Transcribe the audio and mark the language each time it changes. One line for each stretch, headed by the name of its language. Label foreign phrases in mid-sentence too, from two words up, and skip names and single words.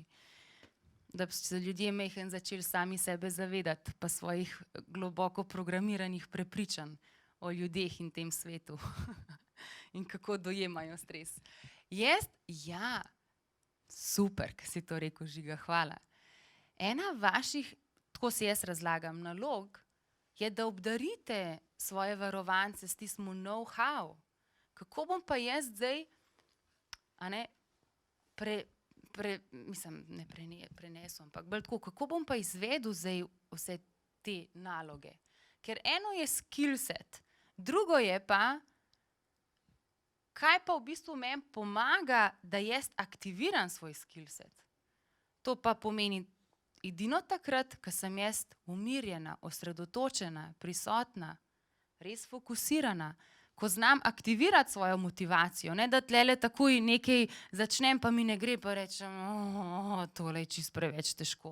Slovenian: Da bi se ljudje majhen začeli sami sebe zavedati, pa svojih globoko programiranih prepričanj o ljudeh in tem svetu. In kako dojemajo stres. Ja, super, ki si to rekel, Žiga, hvala. Ena vaših, tako si jaz razlagam, nalog je, da obdarite svoje varovance s tistim know-how. Kako bom pa jaz zdaj, prenesel, ampak bolj tako, kako bom pa izvedel zdaj vse te naloge? Ker eno je
English: skill set,
Slovenian: drugo je pa, kaj pa v bistvu meni pomaga, da jaz aktiviram svoj
English: skill set.
Slovenian: To pa pomeni edino takrat, ko sem jaz umirjena, osredotočena, prisotna, res fokusirana, ko znam aktivirati svojo motivacijo, ne da tlele takoj nekaj začnem, pa mi ne gre, pa rečem, tole je čisto preveč težko.